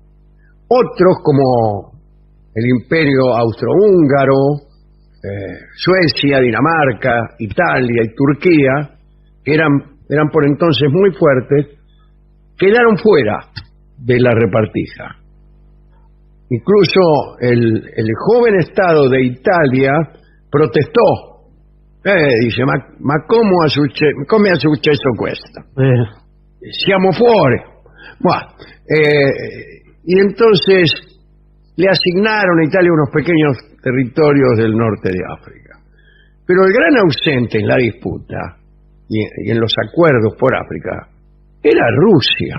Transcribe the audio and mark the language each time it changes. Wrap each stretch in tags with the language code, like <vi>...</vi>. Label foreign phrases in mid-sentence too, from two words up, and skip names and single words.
<es>Otros como el Imperio Austrohúngaro, Suecia, Dinamarca, Italia y Turquía, que eran por entonces muy fuertes, quedaron fuera de la repartija. Incluso el joven Estado de Italia protestó. Dice,</es> <it>ma come a successo questo? Siamo fuori.</it> <es>Bueno, y entonces le asignaron a Italia unos pequeños territorios del norte de África. Pero el gran ausente en la disputa y en los acuerdos por África era Rusia.</es>